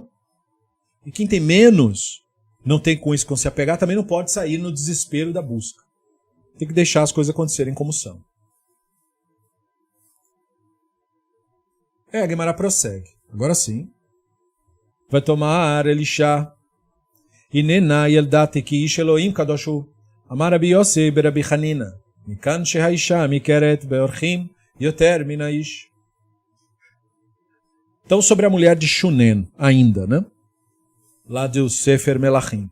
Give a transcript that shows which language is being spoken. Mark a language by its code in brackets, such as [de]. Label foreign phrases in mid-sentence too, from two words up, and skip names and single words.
[pt] E quem tem menos, não tem com isso como se apegar, também não pode sair no desespero da busca. Tem que deixar as coisas acontecerem como são. A Guimarães prossegue. Agora sim. [he] ותאמר אל אישה הנה ידעתי כי איש אלהים קדוש. אמר רבי יוסי ברבי חנינא. מכאן שהאשה מכרת באורחים יותר מן האיש. [pt] Então, sobre a mulher de Shunen, ainda, né? Lá do Sefer Melachim.